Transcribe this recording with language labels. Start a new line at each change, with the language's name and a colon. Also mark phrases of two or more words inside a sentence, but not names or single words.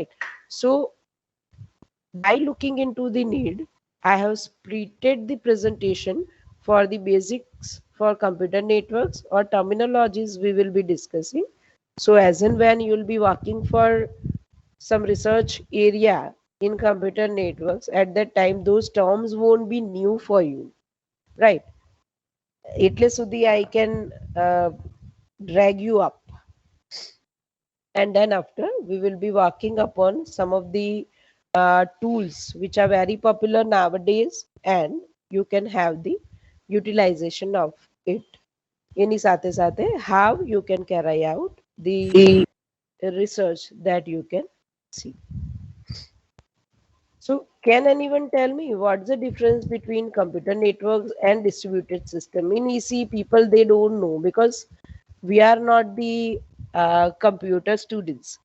English: So by looking into the need, I have splitted the presentation for the basics for computer networks or terminologies we will be discussing. So as and when you will be working for some research area in computer networks, at that time those terms won't be new for you, right?
Gujarati: એટલે સુધી
English: I can drag you up, and then after we will be working upon some of the tools which are very popular nowadays, and you can have the utilization of it.
Gujarati: એની સાથે સાથે
English: how you can carry out the research that you can see. So can anyone tell me what's the difference between computer networks and distributed system? In EC, people, they don't know, because we are not the computer students.